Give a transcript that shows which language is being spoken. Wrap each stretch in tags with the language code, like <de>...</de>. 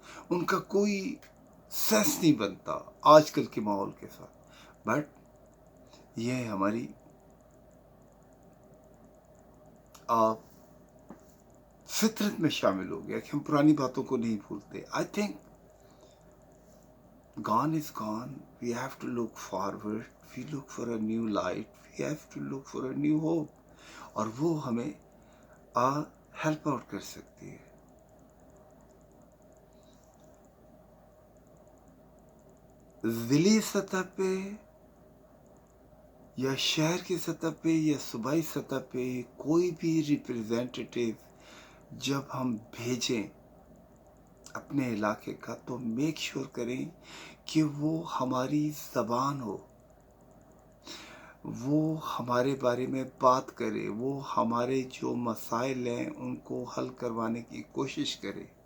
<ur>ان کا کوئی سینس نہیں بنتا آج کل کے ماحول کے ساتھ. بٹ یہ ہماری فطرت میں شامل ہو گیا کہ ہم پرانی باتوں کو نہیں بھولتے.</ur> <en>I think gone is gone. We have to look forward. We look for a new light. We have to look for a new hope.</en> <ur>اور وہ ہمیں ہیلپ آؤٹ کر سکتی ہے. ضلعی سطح پہ یا شہر کی سطح پہ یا صوبائی سطح پہ کوئی بھی ریپرزینٹیٹیو جب ہم بھیجیں اپنے علاقے کا تو میک شور کریں کہ وہ ہماری زبان ہو، وہ ہمارے بارے میں بات کرے، وہ ہمارے جو مسائل ہیں ان کو حل کروانے کی کوشش کرے.</ur>